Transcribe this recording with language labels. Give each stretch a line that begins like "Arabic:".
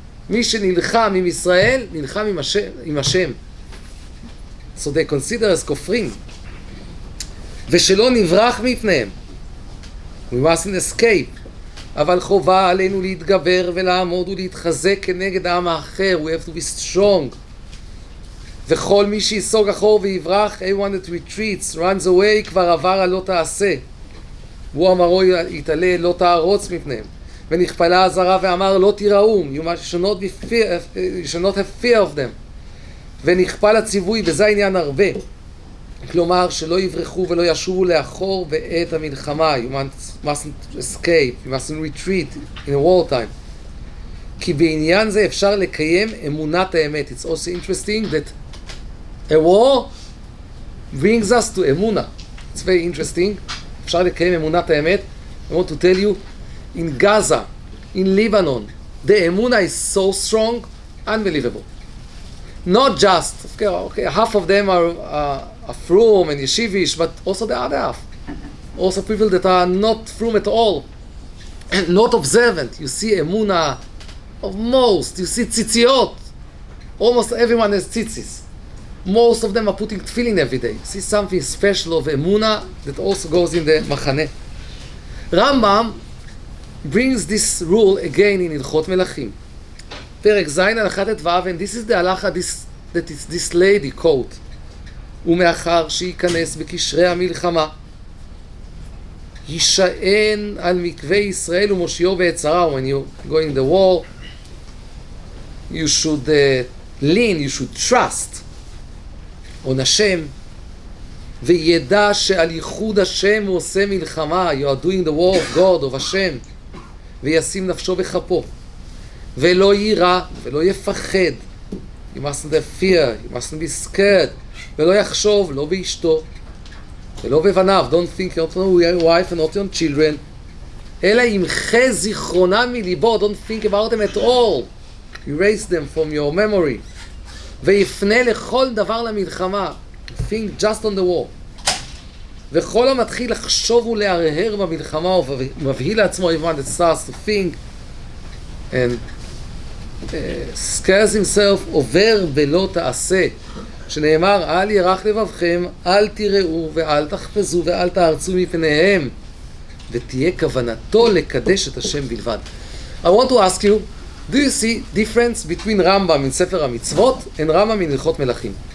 Hebrew: מי שנלחם עם ישראל, נלחם עם השם.
English: So they consider as כופרים.
Hebrew: ושלא נברח מפניהם.
English: We mustn't escape.
Hebrew: אבל חובה עלינו להתגבר ולעמוד ולהתחזק כנגד העם האחר.
English: We have to be strong.
Hebrew: וכל מי שיסוג אחור ויברח,
English: everyone that retreats, runs away,
Hebrew: כבר עבר על לא תעשה. והוא אמרו יתעלה, לא תערוץ מפניהם. ונכפלה הזרה ואמר, לא תיראו,
English: you should not have fear of them.
Hebrew: ונכפל הציווי, וזה העניין הרבה. כלומר, שלא יברחו ולא ישובו לאחור בעת המלחמה.
English: You mustn't escape, you mustn't retreat in a war time.
Hebrew: כי בעניין זה אפשר לקיים אמונת האמת.
English: It's also interesting that a war brings us to אמונה. It's very interesting.
Hebrew: אפשר לקיים אמונת האמת.
English: I want to tell you, in Gaza, in Lebanon, the אמונה is so strong, unbelievable. Not just, okay, half of them are frum and yeshivish, but also the other half. Also people that are not frum at all, and not observant. You see emuna of most, you see tzitziot. Almost everyone has tzitzis. Most of them are putting tefillin every day. See something special of emuna that also goes in the machane. Rambam brings this rule again in Hilchot Melachim.
Hebrew: פרק ז' הלכה ט"ו,
English: and this is the halacha that is this lady quote.
Hebrew: ומאחר שייכנס בקשרי המלחמה, יישען על מקווה ישראל ומושיעו ועת צרה.
English: When you go in the war, you should lean, you should trust on השם,
Hebrew: וידע שעל ייחוד השם הוא עושה מלחמה.
English: You are doing the war of God, of השם,
Hebrew: וישים נפשו בכפו, ולא יירא ולא יפחד.
English: You mustn't have fear, you mustn't be scared,
Hebrew: ולא יחשוב, לא באשתו ולא בבניו.
English: Don't think not on your wife and not on children,
Hebrew: אלא ימחה זיכרונם מליבו.
English: Don't think about them at all, erase them from your memory.
Hebrew: ויפנה לכל דבר למלחמה.
English: Think just on the war.
Hebrew: וכל המתחיל לחשוב ולהרהר במלחמה ומבהיל לעצמו,
English: everyone that starts to think and scares himself,
Hebrew: עובר בלא תעשה, שנאמר אל ירח לבבכם, אל תראו ואל תחפזו ואל תארצו מפניהם, ותהיה כוונתו לקדש את השם בלבד.
English: I want to ask you, do you see difference between רמב"ם in ספר המצוות and רמב"ם in הלכות מלכים?